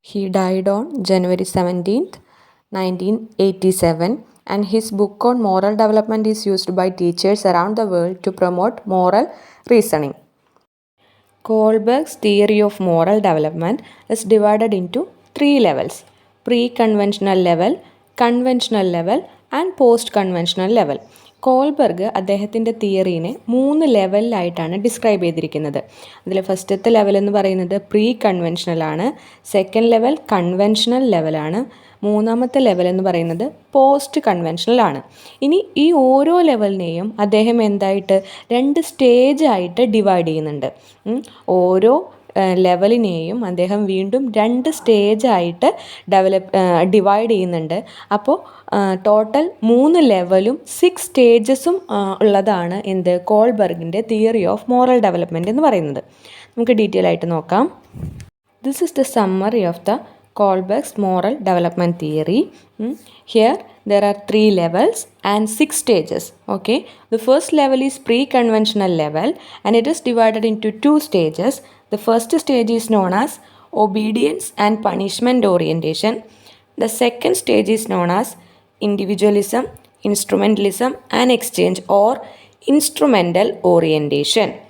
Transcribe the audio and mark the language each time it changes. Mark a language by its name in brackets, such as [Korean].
[English] He died on January 17th, 1987 and his book on moral development is used by teachers around the world to promote moral reasoning. Kohlberg's theory of moral development is divided into three levels: pre-conventional level, conventional level and post conventional level. [Malayalam] Kohlberg അദ്ദേഹത്തിൻ്റെ തിയറീനെ 3 ലെവലിലായിട്ടാണ് describe ചെയ്തിരിക്കുന്നത്. അതിൽ ഫസ്റ്റത്തെ level എന്ന് പറയുന്നത് pre കൺവെൻഷണലാണ്, second level conventional ലെവലാണ്, മൂന്നാമത്തെ level എന്ന് പറയുന്നത് പോസ്റ്റ് കൺവെൻഷണലാണ്. ഇനി ഈ ഓരോ ലെവലിനെയും അദ്ദേഹം എന്തായിട്ട് 2 സ്റ്റേജായിട്ട് ഡിവൈഡ് ചെയ്യുന്നുണ്ട്. ഓരോ ലെവലിനെയും അദ്ദേഹം വീണ്ടും 2 സ്റ്റേജായിട്ട് ഡിവൈഡ് ചെയ്യുന്നുണ്ട്. അപ്പോൾ ടോട്ടൽ 3 ലെവലും 6 സ്റ്റേജസും ഉള്ളതാണ് എന്ത് കോൾബർഗിൻ്റെ തിയറി ഓഫ് മോറൽ ഡെവലപ്മെൻറ്റ് എന്ന് പറയുന്നത്. നമുക്ക് ഡീറ്റെയിൽ ആയിട്ട് നോക്കാം. [English] This is the summary of the Kohlberg's moral development theory. Here there are 3 levels and 6 stages. Okay, the first level is pre-conventional level and it is divided into 2 stages. The first stage is known as obedience and punishment orientation. The second stage is known as individualism, instrumentalism and exchange or instrumental orientation.